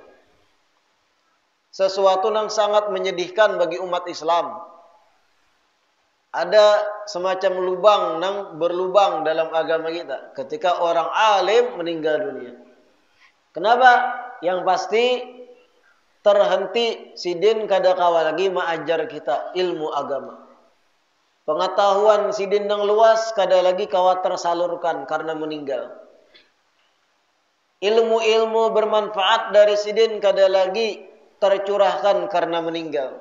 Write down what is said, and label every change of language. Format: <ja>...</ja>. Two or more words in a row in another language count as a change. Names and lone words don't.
<id>Sesuatu yang sangat menyedihkan bagi umat Islam. Ada semacam lubang yang berlubang dalam agama kita ketika orang alim meninggal dunia. Kenapa? Yang pasti terhenti</id> <bjn>sidin kada kawa</bjn> <id>lagi mengajar kita ilmu agama. Pengetahuan sidin yang luas</id> <bjn>kada lagi kawa</bjn> <id>tersalurkan karena meninggal. Ilmu-ilmu bermanfaat dari sidin kada lagi tercurahkan karena meninggal.</id>